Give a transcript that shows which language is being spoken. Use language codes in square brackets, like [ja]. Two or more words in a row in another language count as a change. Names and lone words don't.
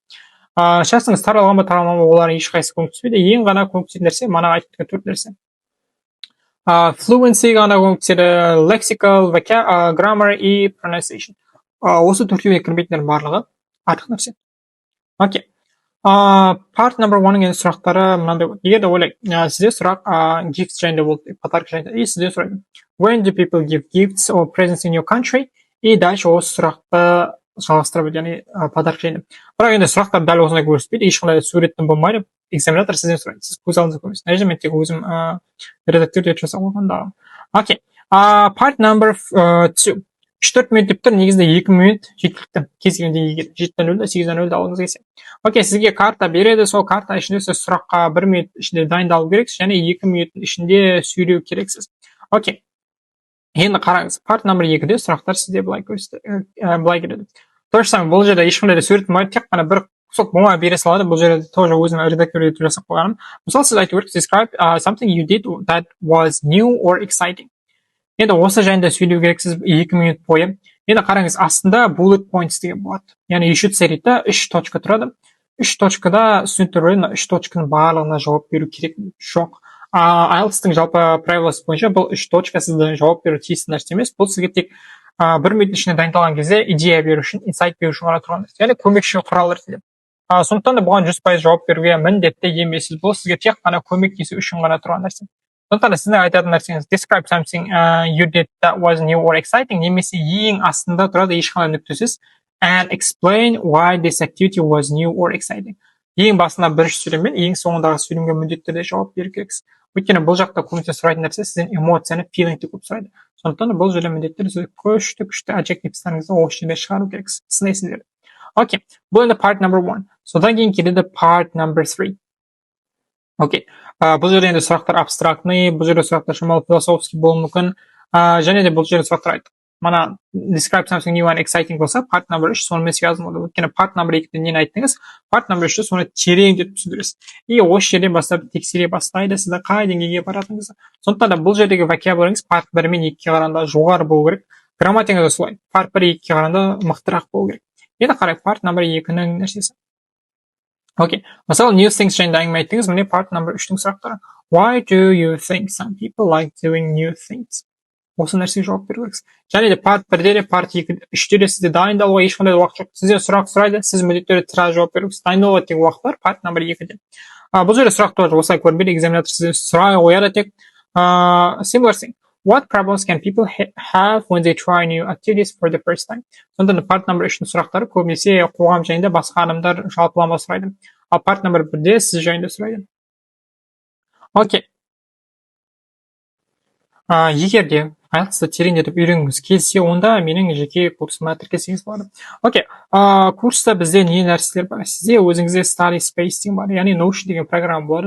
[kk] Шашыңыз таралған ба, таралмаған ба, олар ешқайсысы көмектеспейді. Ең ғана көмектесетін нәрсе, мана айтып кеткен 4 нәрсе. Fluency ғана көмектеседі, [en] lexical, grammar [kk] и pronunciation. Осы төртеуіне кірмейтіндер барлығы артық нәрсе. Окей. [en] Part number 1- [kk] ның сұрақтары мынандай болады. Егер де ойлайық, сізде сұрақ gifts жайында болды, подарок жайында. И сізде сұрайды. [en] When do people give gifts or presents in your country? [ru] И дальше [kk] осы сұрақты жалғастырып, яғни подарок жайында. Бірақ енді сұрақтар дәл осындай көрсетпейді, ешқандай суреттен болмайды. Экзаменатор сізден сұрайды, сіз көз алдыңызда көресіз. Әже мен тек өзім редактор деп жасап қойғанда. Окей. [en] Part number 2. [kk] 3-4 минут деп тұр, негізінде 2 минут жеткілікті. Кез келген деңгейге 7.0 8.0 алғыңыз келсе. Окей, сізге карта береді, сол карта ішінде сіз сұраққа 1 минут ішінде дайындалу керексіз, және 2 минуттың ішінде сөйлеу керексіз. Окей. Енді қараңыз, [en] part номер [kk] 2-де сұрақтар сізде былай келеді. [ru] То же самое, [kk] бұл жерде ешқандай да сурет болмайды, тек қана бір [ru] кусок бумага [kk] бере салады. Бұл жерде тоже өзім редактор етіп жасап қойғаным. Мысалы, сіз айту керек, [en] describe something you did that was new or exciting. [kk] Енді осы жайында сөйлеу керексіз 2 минут бойы. Енді қараңыз, астында [en] bullet points [kk] деген болады. Яғни [en] you should say it, [kk] 3 точка тұрады. 3 точкада студенттер ойына 3 точканың барлығына жауап беру керек жоқ. IELTS-тың жалпы правиласы бойынша бұл 3 точка сіздің жауап беру тиісті нәрсе емес. Бұл сізге тек 1 минут ішінде дайындалған кезде идея беру үшін, инсайт беру үшін ғана тұрған нәрсе. Яғни көмекші құрал ретінде. Сондықтан да бұған 100% жауап беруге міндетті емес. Бұл сізге тек қана көмектесу үшін ғана тұрған нәрсе. Сондықтан да сіздің айтатын нәрсеңіз [en] describe something you did that was new or exciting, [kk] немесе ең астында тұрады ешқандай нүктесіз [en] and explain why this activity was new or exciting. [kk] Ең басында бірінші сөйлеммен, ең соңындағы сөйлемге міндетті түрде жауап беру керексіз. Өйткені бұл жақта көбінесе сұрайтын нәрсе сізден эмоцияны, feelingті көп сұрайды. Сондықтан да бұл жерде міндетті түрде күшті adjectives'тарыңызды осы жерде шығару керексіз. Сынайсыздар. Окей, бұл енді [en] part number 1. [kk] Содан кейін келеді [en] part number 3. [kk] Окей, бұл жерде енді сұрақтар абстрактный, бұл жерде сұрақтар шамалы философский болуы мүмкін, және де бұл жерде сұрақтар айтты. Мана [en] describe something new and exciting [kk] болса, [en] part number 3 [kk] сонымен связан болды. Өйткені [en] part number 2- [kk] де нені айттыңыз, [en] part number 3- [kk] те соны тереңдетіп түсіндіресіз. И осы жерден бастап тексере бастайды, сізді қай деңгейге баратыныңызды. Сондықтан да бұл жердегі вокабулярыңыз [en] part 1 [kk] мен 2-ге қарағанда жоғары болу керек. Грамматикаңыз да солай. [en] Part 1 [kk] 2-ге қарағанда мықтырақ болу керек. Енді қарайық [en] part number 2- [kk] нің нәрсесі. Окей, мысалы [en] new things [kk] жайында әңгіме айттыңыз, міне [en] part number 3- [kk] тің сұрақтары. [en] Why do you think some people like doing new things? [kk] Осы нәрсеге жауап беру керексіз. Және де [en] part 1- [kk] де де, part 2-де, 3-те де сізде дайындалуға ешқандай уақыт жоқ. Сізден сұрақ сұрайды, сіз міндетті түрде тірі жауап беру керексіз. Дайындалуға тек уақыт бар, [en] part number 2- [kk] де. Бұл жерде сұрақ тоже осылай көрінбейді, экзаменатор сізден сұрай қояды тек. [en] Similar thing. What problems can people have when they try new activities for the first time? [kk] Сондықтан [en] part number 3- [kk] дің сұрақтары көбінесе қоғам жайында басқа адамдар жалпылама сұрайды. Ал [en] part number 1- [kk] де сіз жайында сұрайды. Окей. Егер де IELTS-ты тереңдетіп үйренгіңіз келсе, онда менің жеке курсыма тіркелсеңіз болады. Окей, курста бізде не нәрселер бар? Сізде өзіңізде [en] study space [kk] деген бар, яғни Notion деген программа болады.